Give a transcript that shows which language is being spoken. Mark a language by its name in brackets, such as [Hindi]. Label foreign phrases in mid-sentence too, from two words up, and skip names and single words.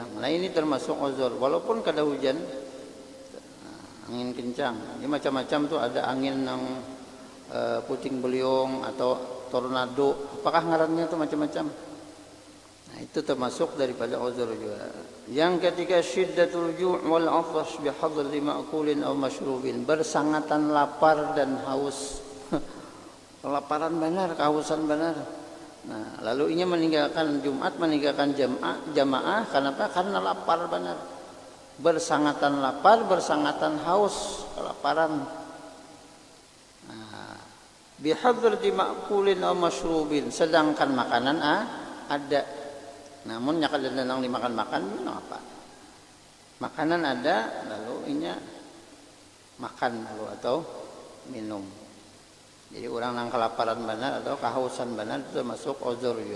[Banjar] Nah ini termasuk uzur walaupun kada hujan, angin kencang. Ini macam-macam tuh, ada angin yang puting beliung atau tornado, apakah ngarannya tuh macam-macam. [Indonesian] Nah, itu termasuk daripada uzur juga. Yang ketiga [Arabic] syiddatul ju' wal 'atash bi hadri ma'kulin aw mashrubin, [Indonesian] bersangatan lapar dan haus. Kelaparan benar, kehausan benar. Nah, lalu ini meninggalkan Jumat, meninggalkan jamaah kenapa? Karena lapar benar. Bersangatan lapar, bersangatan haus, kelaparan. Nah, [Arabic] bi hadri ma'kulin aw mashrubin, [Indonesian] sedangkan makanan ada. [Banjar] Namun nyakal dan nang dimakan-makan minum apa? Makanan ada, lalu inya makan lalu atau minum. Jadi orang nang kelaparan benar atau kehausan benar itu termasuk uzur juga.